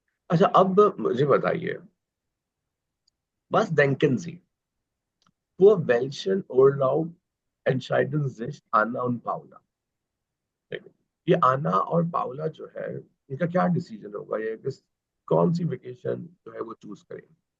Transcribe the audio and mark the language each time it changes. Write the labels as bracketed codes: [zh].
[hi] अच्छा, अब मुझे बताइए, [de] was denken Sie? Vor welchen Urlaub entscheiden sich Anna und Paula? [hi] ठीक है. ये आना और पाउला जो है, इनका क्या डिसीजन होगा? ये कौन सी वेकेशन जो है वो चूज करेंगे?